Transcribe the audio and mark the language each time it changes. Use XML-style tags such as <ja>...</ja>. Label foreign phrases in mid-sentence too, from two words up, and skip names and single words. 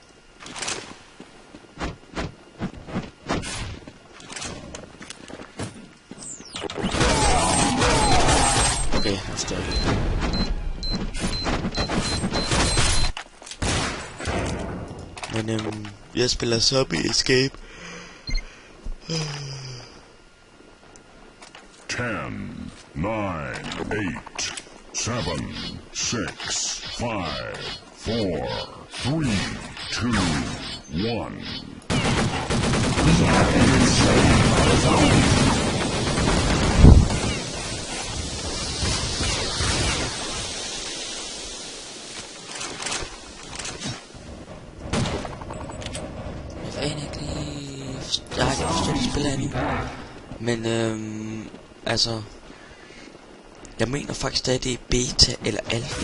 <da>Okay, nu står det. Men jeg spiller Zombie Escape. 10, 9, 8, 7, 6, 5, 4, 3, 2, 1.</da> <en>We have been enslaved by the zombies.</en> <da>Jeg har ikke forstået det spil endnu. Men altså, jeg mener faktisk at det er beta eller alfa.</da>